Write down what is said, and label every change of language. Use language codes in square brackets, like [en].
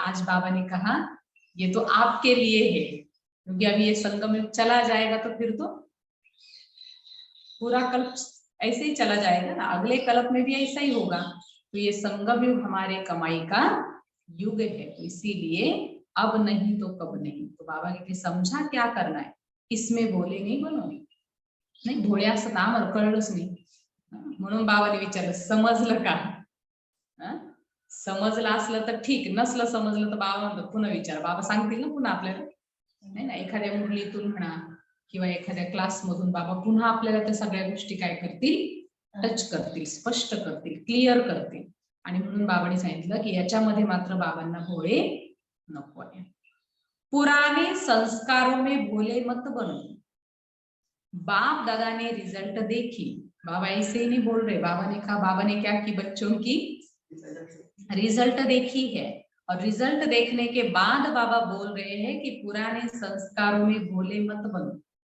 [hi] आज बाबा ने कहा ये तो आपके लिए है, क्योंकि अभी ये संगम युग चला जाएगा तो फिर तो पूरा कल्प ऐसे ही चला जाएगा ना, अगले कल्प में भी ऐसा ही होगा। तो ये संगम युग हमारे कमाई का युग है, तो इसीलिए अब नहीं तो कब नहीं। तो बाबा कहते समझा क्या करना है, इसमें बोले [mr] नाही बनवणे, नाही भोळ्या असं नाम कळलंच नाही, म्हणून बाबाने विचारलं समजलं का? समजलं असलं तर ठीक, नसलं समजलं तर बाबा म्हणतात पुन्हा विचार, बाबा सांगतील ना पुन्हा आपल्याला, नाही ना, एखाद्या मुरलीतून म्हणा किंवा एखाद्या क्लासमधून बाबा पुन्हा आपल्याला त्या सगळ्या गोष्टी काय करतील, टच करतील, स्पष्ट करतील, क्लिअर करतील। आणि म्हणून बाबांनी सांगितलं की याच्यामध्ये मात्र बाबांना भोळे नको आहे। [hi] पुराने संस्कारों में भोले मत बनो, बाप दादा ने रिजल्ट देखी। बाबा ऐसे ही नहीं बोल रहे, बाबा ने कहा, बाबा ने क्या की, बच्चों की रिजल्ट देखी है, और रिजल्ट देखने के बाद बाबा बोल रहे हैं कि पुराने संस्कारों में भोले मत बनो।